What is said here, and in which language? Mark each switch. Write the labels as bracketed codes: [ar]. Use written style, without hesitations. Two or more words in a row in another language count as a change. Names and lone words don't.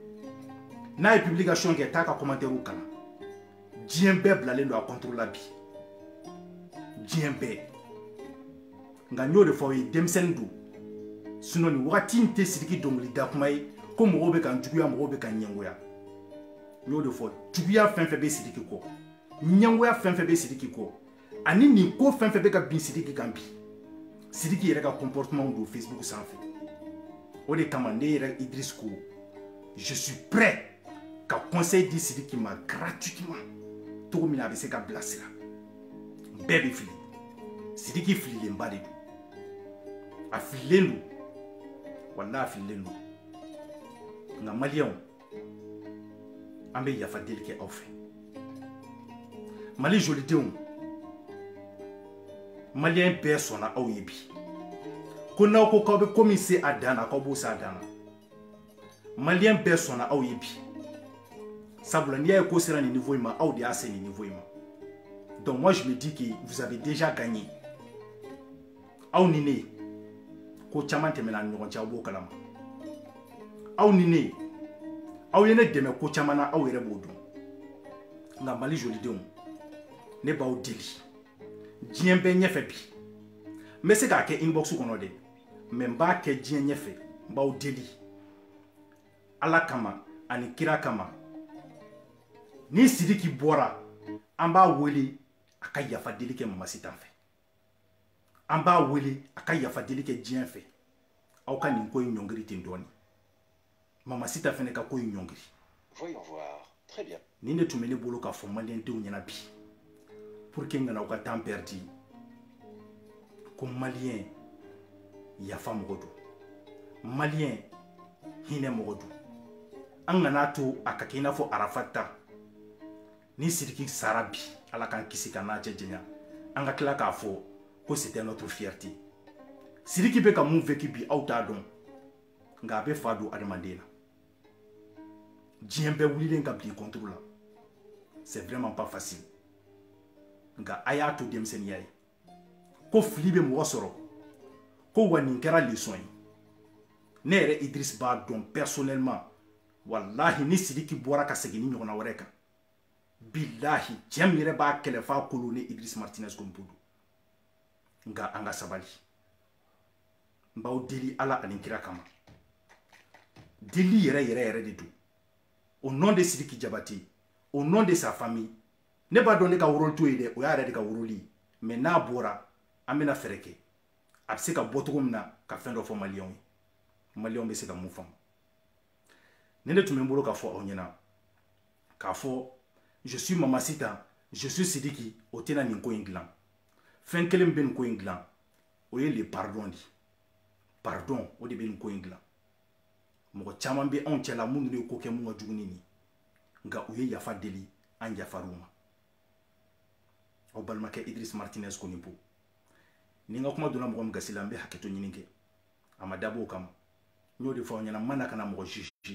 [bm] N'a ye publication kɛ taa ka commentaire kalan diɲɛ bɛɛ bilalen don a contre la bi diɲɛ bɛɛ nka n y'o de fɔ aw ye denmisɛnnin don sinon nin wagati in tɛ Sidiki dɔnkilida kuma ye ko mɔgɔw bɛ ka juguya mɔgɔw bɛ ka ɲɛngoya. N y'o de fɔ juguya fɛn fɛn bɛ Sidiki kɔ ɲɛngoya fɛn fɛn bɛ Sidiki kɔ ani nin ko fɛn fɛn bɛ ka bin Sidiki kan bi Sidiki yɛrɛ ka comportement don Facebook sanfɛ. O de kama ne yɛrɛ Idriss ko [fr] je suis prêt [bm] ka conseil di Sidiki ma gratuitement cogo min na a bɛ se ka bilasira. Bɛɛ bɛ fili Sidiki fililenba de don a fililen don walahi a fililen don nka maliyɛnw an bɛ yafa deli kɛ aw fɛ. Mali jolidenw maliyɛn bɛɛ sɔnna aw ye bi ko n'aw ko k'aw bɛ ko min se a dan na k'aw b'o se a dan na. Maliyɛn bɛɛ sɔnna aw ye bi sabula n'i y'a ye ko sera nin niveau in ma aw de y'a se nin niveau in ma. [fr] Donc moi je me dis que vous avez déjà gagné. [bm] Aw ni ne ko caman tɛmɛna ni ɲɔgɔn cɛ aw b'o kalama. Aw ni ne aw ye ne dɛmɛ ko caman na aw yɛrɛ b'o dɔn. Nka Mali jolidenw ne b'aw deli diɲɛ bɛɛ ɲɛfɛ bi n bɛ se k'a kɛ inbox kɔnɔ dɛ mais n b'a kɛ diɲɛ ɲɛfɛ n b'aw deli ala kama ani kira kama ni Sidiki bɔra an b'a wele a ka yafa deli kɛ Mamasita fɛ an b'a wele a ka yafa deli kɛ diɲɛ fɛ aw ka nin ko in ɲɔngiri ten dɔɔni Mamasita fɛnɛ ka ko in ɲɔngiri. [fr] Voyons voir. Très bien. [bm] Ni ne tun bɛ ne bolo k'a fɔ maliyɛndenw ɲɛna bi [fr] pour que [bm] n kana aw ka temps perdi ko maliyɛn yafa mɔgɔ don maliyɛn hinɛ mɔgɔ don an kana to a ka kɛ i n'a fɔ Arafata ni Sidiki sara bi ala k'an kisi ka n'a cɛ janya an ka tila k'a fɔ ko [fr] c'était notre fierté. [bm] Sidiki bɛ ka mun vécu bi aw t'a dɔn nka a bɛ fa don adamaden na diɲɛ bɛɛ wulilen ka bin contre la [fr] c'est vraiment pas facile [bm] nka a y'a to denmisɛnniya ye ko fili bɛ mɔgɔ sɔrɔ ko wa nin kɛra leçon ye ne yɛrɛ Idriss b'a dɔn personnellement wallahi ni Sidiki bɔra ka segin ni ɲɔgɔnna wɛrɛ kan billahi cɛ min yɛrɛ b'a kɛlɛ f'a kolo ni Idriss Martinez Gompo don nka an ka sabali n b'aw deli ala ani kira kama deli yɛrɛ yɛrɛ yɛrɛ de don [fr] au nom de Sidiki Diabaté au nom de sa famille [bm] ne b'a dɔn ne ka rôle to ye dɛ o y'a yɛrɛ de ka rôle ye mais n'a bɔra an bɛna fɛɛrɛ kɛ a bɛ se ka bɔ cogo min na ka fɛn dɔ fɔ maliyɛnw ye maliyɛnw bɛ se ka mun faamu ne de tun bɛ n bolo k'a fɔ aw ɲɛna k'a fɔ [fr] je suis Mamasita je suis Sidiki [bm] o tɛna nin ko in dilan fɛn kelen bɛ nin ko in dilan o ye [fr] le pardon de pardon [bm] o de bɛ nin ko in dilan mɔgɔ caman bɛ anw cɛla minnu ye ko kɛ mun ka jugu ni nin nka u ye yafa deli an yafar'u ma aw balimakɛ Idriss Martinez Gompo ni n ka kuma donna mɔgɔ min gasi la n bɛ hakɛto ɲini kɛ a ma dabɔ o kama n y'o de fɔ aw ɲɛna n ma na ka na mɔgɔ juge